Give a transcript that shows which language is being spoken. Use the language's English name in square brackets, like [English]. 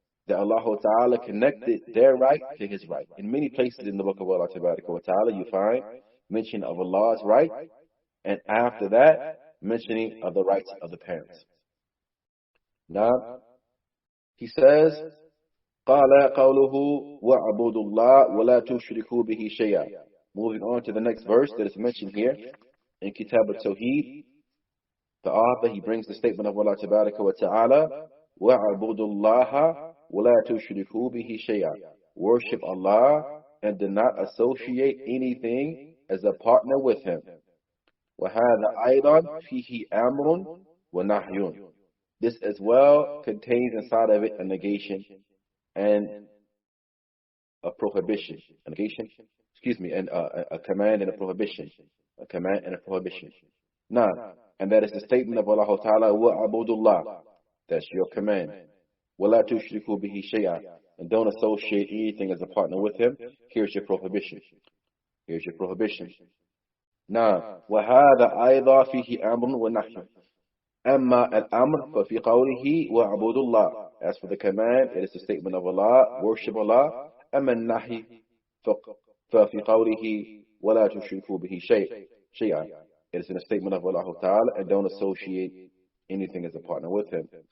[English] That Allah Ta'ala connected their right to His right. In many places in the book of Allah Ta'ala, you find mention of Allah's right, and after that, mentioning of the rights of the parents. Now, he says, [Arabic] قال قوله وَعَبُدُوا اللَّهَ وَلَا تُشْرِكُوا بِهِ شَيْئًا. [English] Moving on to the next verse that is mentioned here in Kitaab At-Tawheed, the author, he brings the statement of Allah Ta'ala, [Arabic] وَعَبُدُوا اللَّهَ وَلَا تُشْرِكُوا بِهِ شَيْئًا. [English] Worship Allah and do not associate anything as a partner with Him. [Arabic] وَهَذَا أَيْضًا فِيهِ أَمْرٌ وَنَهْيٌ. [English] This as well contains inside of it a negation and a prohibition. A negation, and a command and a prohibition. A command and a prohibition. Now, and that is the statement of Allah Ta'ala, [Arabic] وَعَبُدُ اللَّهِ. [English] That's your command. [Arabic] وَلَا تُشْرِكُوا بِهِ شَيْئًا. [English] And don't associate anything as a partner with Him. Here's your prohibition. Here's your prohibition. [Arabic] Now, وَهَذَا أَيْضًا فِيهِ أَمْرٌ وَنَهْيٌ. أَمَّا الْأَمْرُ فَفِي قَوْلِهِ وَعَبُدُ اللَّهِ. [English] As for the command, it is the statement of Allah, worship Allah. [Arabic] أَمَّا النَّهْيِ فَفِي قَوْلِهِ وَلَا تُشْرِكُوا بِهِ شَيْئًا. [English] It is in a statement of Allah Ta'ala, and don't associate anything as a partner with Him.